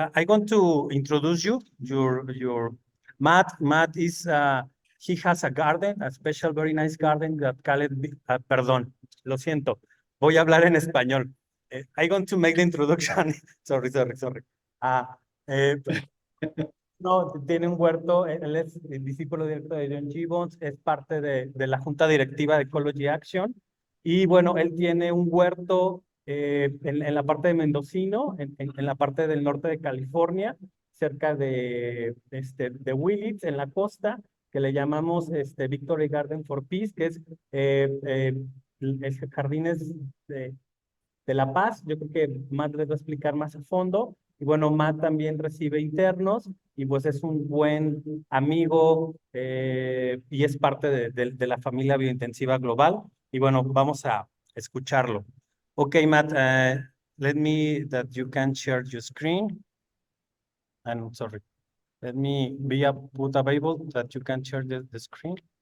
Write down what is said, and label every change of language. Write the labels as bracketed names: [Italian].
[English] I'm going to introduce you. Your Matt. Matt is he has a garden, a special, very nice garden that called. [Spanish] Perdón, lo siento. Voy a hablar en español. [English] I'm going to make the introduction. [Spanish] Sorry. Eh, no, tiene un huerto. Él es el discípulo directo de John Gibbons. Es parte de la junta directiva de Ecology Action. Y bueno, él tiene un huerto en la parte de Mendocino, en la parte del norte de California, cerca de Willits, en la costa, que le llamamos Victory Garden for Peace, que es jardines de La Paz. Yo creo que Matt les va a explicar más a fondo. Y bueno, Matt también recibe internos y pues es un buen amigo y es parte de la familia biointensiva global. Y bueno, vamos a escucharlo. [English] Ok, Matt, let me that you can share your screen. I'm sorry. Let me put available that you can share the screen.